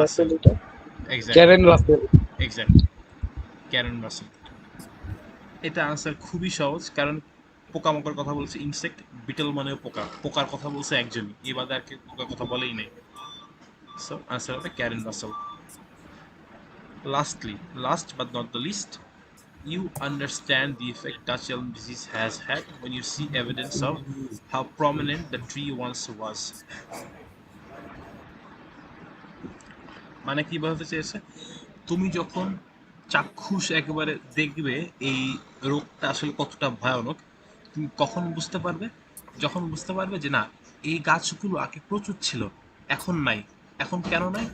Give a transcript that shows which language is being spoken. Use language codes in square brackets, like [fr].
[bn] রাসেল এটা? Exactly, Karen Rasel. Exactly, Karen Rasel. এটা answer খুবই সহজ, কারণ পোকামাকড় কথা বলছে ইনসেক্ট, বিটল মানেও পোকা, পোকার কথা বলছে একজনই, এই বাদে আর কেউ পোকার কথা বলেই নেই। সো আনসার হবে Karen Rasel. [en] Lastly, last but not the least, you understand the effect Dutch elm disease has had when you see evidence of how prominent the tree once was. [bn] মানে কি বলতে চেয়েছে? তুমি যখন চাক্ষুষ একেবারে দেখবে এই রোগটা আসলে কতটা ভয়ানক, তুমি কখন বুঝতে পারবে? যখন বুঝতে পারবে যে না, এই গাছগুলো আগে প্রচুর ছিল, এখন নাই। এখন কেন নাই?